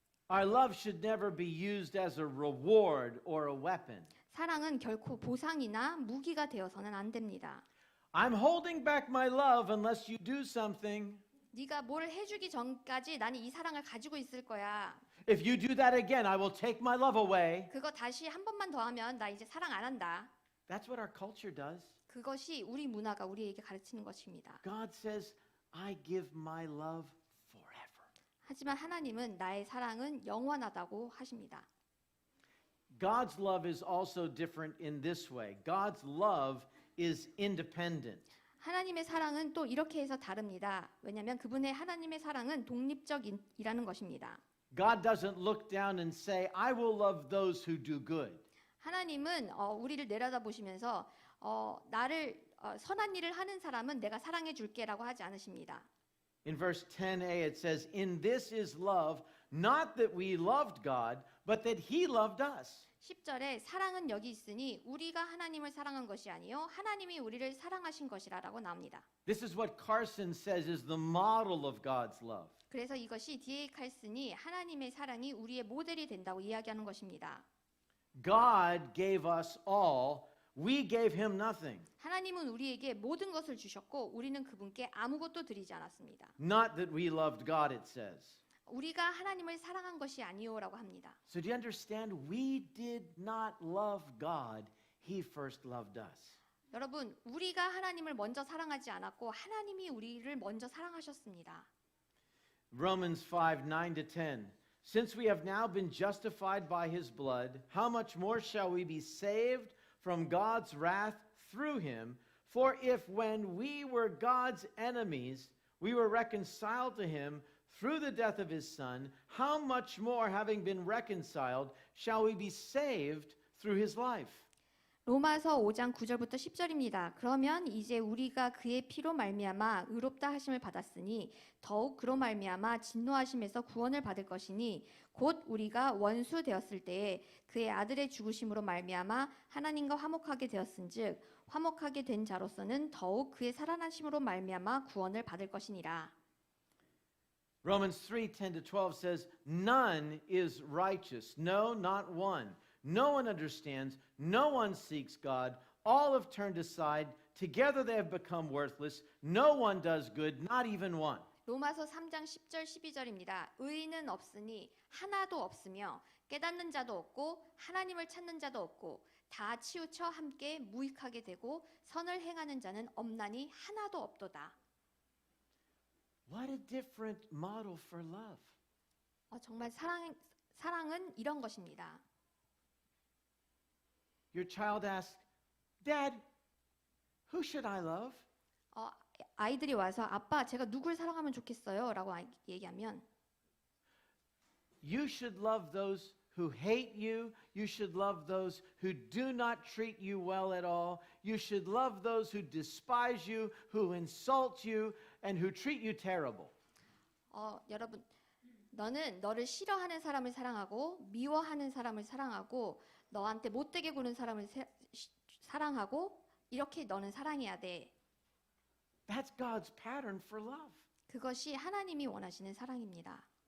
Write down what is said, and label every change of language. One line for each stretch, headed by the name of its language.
English: Our love should never be used as a reward or a weapon.
Korean: 사랑은 결코 보상이나 무기가 되어서는 안 됩니다.
English: I'm holding back my love unless you do something.
Korean: 네가 뭘 해주기 전까지 나는 이 사랑을 가지고 있을 거야.
English: If you do that again, I will take my love away.
Korean: 그거 다시 한 번만 더 하면 나 이제 사랑 안 한다.
English: That's what our culture does.
Korean: 그것이 우리 문화가 우리에게 가르치는 것입니다.
English: God says, I give my love forever.
Korean: 하지만 하나님은 나의 사랑은 영원하다고 하십니다.
English: God's love is also different in this way. God's love is independent.
Korean: 하나님의 사랑은 또 이렇게 해서 다릅니다. 왜냐하면 그분의 하나님의 사랑은 독립적이라는 것입니다.
English: God doesn't look down and say, I will love those who do good.
Korean: 하나님은 우리를 내려다보시면서 나를 선한 일을 하는 사람은 내가 사랑해 줄게라고 하지 않으십니다.
English: In verse 10a it says, In this is love, not that we loved God, but that He loved us.
Korean: 10절에 사랑은 여기 있으니 우리가 하나님을 사랑한 것이 아니요 하나님이 우리를 사랑하신 것이라라고 나옵니다.
English: This is what Carson says is the model of God's love.
Korean: 그래서 이것이 D.A. 칼슨이 하나님의 사랑이 우리의 모델이 된다고 이야기하는 것입니다.
English: God gave us all, we gave Him nothing.
Korean: 하나님은 우리에게 모든 것을 주셨고 우리는 그분께 아무것도 드리지 않았습니다.
English: Not that we loved God, it says.
Korean: 우리가 하나님을 사랑한 것이 아니오라고 합니다.
English: So do you understand? We did not love God. He first loved us.
Korean: 여러분, 우리가 하나님을 먼저 사랑하지 않았고 하나님이 우리를 먼저 사랑하셨습니다.
English: Romans 5:9-10. Since we have now been justified by His blood, how much more shall we be saved from God's wrath through Him? For if when we were God's enemies, we were reconciled to Him through the death of His Son, how much more, having been reconciled, shall we be saved through His life?
Korean: 로마서 5장 9절부터 10절입니다. 그러면 이제 우리가 그의 피로 말미암아 의롭다 하심을 받았으니 더욱 그로 말미암아 진노하심에서 구원을 받을 것이니 곧 우리가 원수 되었을 때에 그의 아들의 죽으심으로 말미암아 하나님과 화목하게 되었은즉 화목하게 된 자로서는 더욱 그의 살아나심으로 말미암아 구원을 받을 것이니라.
English: Romans 3:10-12 says, None is righteous, no, not one. No one understands, no one seeks God. All have turned aside, together they have become worthless. No one does good, not even one.
Korean: 로마서 3장 10절 12절입니다. 의인은 없으니 하나도 없으며 깨닫는 자도 없고 하나님을 찾는 자도 없고 다 치우쳐 함께 무익하게 되고 선을 행하는 자는 없나니 하나도 없도다.
English: What a different model for love.
Korean: 정말 사랑은 이런 것입니다.
English: Your child asks, Dad, who should I love?
Korean: 아이들이 와서 아빠 제가 누굴 사랑하면 좋겠어요? 라고 얘기하면
English: You should love those who hate you. You should love those who do not treat you well at all. You should love those who despise you, who insult you, and who treat you terrible.
Korean: 여러분, 너는 너를 싫어하는 사람을 사랑하고 미워하는 사람을 사랑하고 너한테 못되게 구는 사람을 사랑하고 이렇게 너는 사랑해야 돼.
English: That's God's pattern for love.
Korean: 그것이 하나님이 원하시는 사랑입니다.